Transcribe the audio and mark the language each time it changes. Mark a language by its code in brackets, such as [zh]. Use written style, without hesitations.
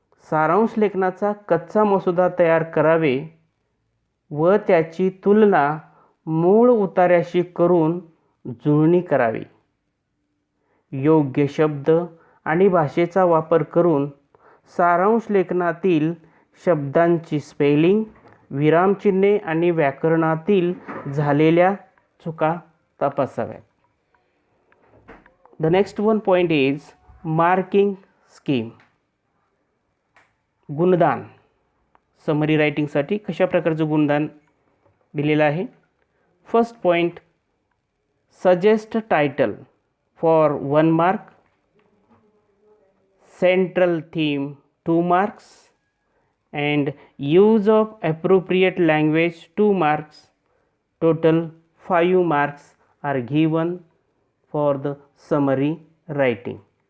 [mr] सारांश लेखनाचा कच्चा मसुदा तयार करावे व त्याची तुलना मूळ उतार्याशी करून जुळणी करावी. योग्य शब्द आणि भाषेचा वापर करून सारांश लेखनातील शब्दांची स्पेलिंग, विरामचिन्हे आणि व्याकरणातील झालेल्या चुका तपासाव्यात. [en] The next one point is marking scheme. [mr] गुणदान. Summary रायटिंगसाठी कशा प्रकारचं गुणदान दिलेलं आहे. [en] First point, suggest title for 1 mark, central theme 2 marks, and use of appropriate language 2 marks. Total 5 marks are given for the summary writing.